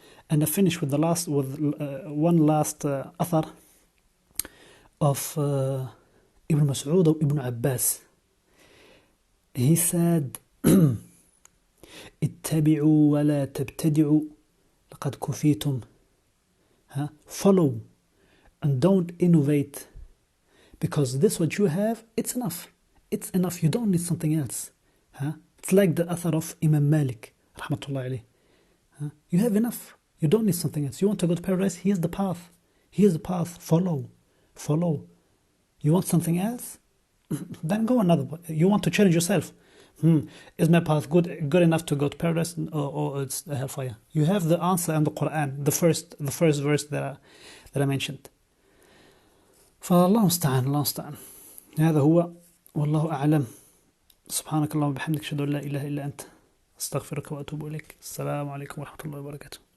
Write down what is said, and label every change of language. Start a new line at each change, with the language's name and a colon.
English: And I finish with one last athar of Ibn Mas'ud or Ibn Abbas.
Arabic: He said, اتبعوا ولا تبتدعوا لقد كفيتم.
English: Follow and don't innovate, because this what you have, it's enough. You don't need something else. It's like the athar of Imam Malik, rahmatullahi alayh. You have enough. You don't need something else. You want to go to paradise? Here's the path. Follow. You want something else? then go another way. You want to challenge yourself. Is my path good enough to go to paradise, or it's the hellfire? You have the answer in the Quran, the first verse that I mentioned.
Arabic: فالله المستعان الله المستعان. هذا هو والله أعلم. سبحانك اللهم وبحمدك أشهد أن لا إله إلا أنت أستغفرك وأتوب إليك. السلام عليكم ورحمة الله وبركاته.